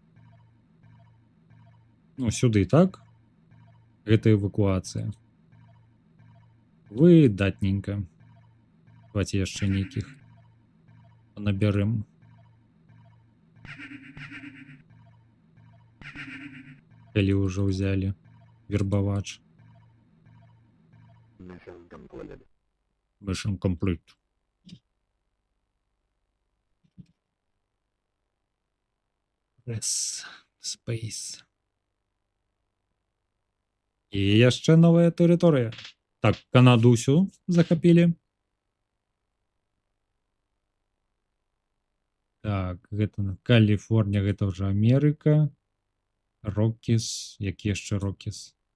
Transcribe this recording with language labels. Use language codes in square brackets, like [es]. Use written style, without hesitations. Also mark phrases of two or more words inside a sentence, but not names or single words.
[be] Ну, сюды, так? Гэта эвакуацыя. Выдатненька. Давайте яшчэ нейкіх набярем. Калі ўжо ўзялі вербавач. [en] Mission complete. Press space. [be] І яшчэ новая тэрыторыя. Так, Канаду ўсю захапілі. Так, гэта Каліфорнія, гэта ўжо Амерыка. Рокіс, які яшчэ Рокіс?